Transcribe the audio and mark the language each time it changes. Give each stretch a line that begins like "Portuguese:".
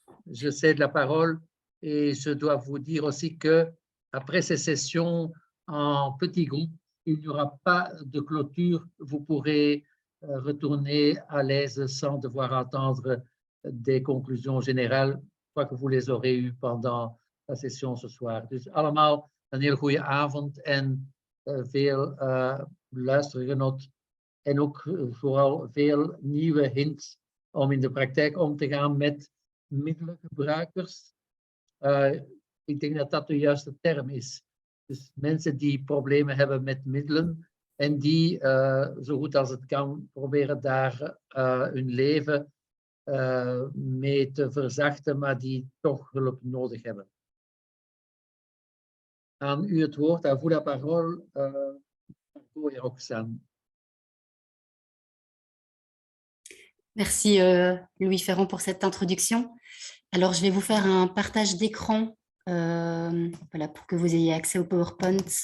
French: Je cède la parole et je dois vous dire aussi que après ces sessions en petits groupes, il n'y aura pas de clôture. Vous pourrez retourner à l'aise sans devoir entendre des conclusions générales. Je crois que vous les aurez eues pendant la session ce soir.
Dutch: Dus allemaal een heel goede avond en veel luistergenot. En ook vooral veel nieuwe hints om in de praktijk om te gaan met middelengebruikers. Ik denk dat dat de juiste term is. Dus mensen die problemen hebben met middelen en die zo goed als het kan proberen daar hun leven mee te verzachten, maar die toch hulp nodig hebben. Aan u het woord,
French: à vous la parole,
Dutch: Margot et Roxane.
French: Merci Louis Ferrand pour cette introduction. Alors, je vais vous faire un partage d'écran voilà, pour que vous ayez accès au PowerPoint.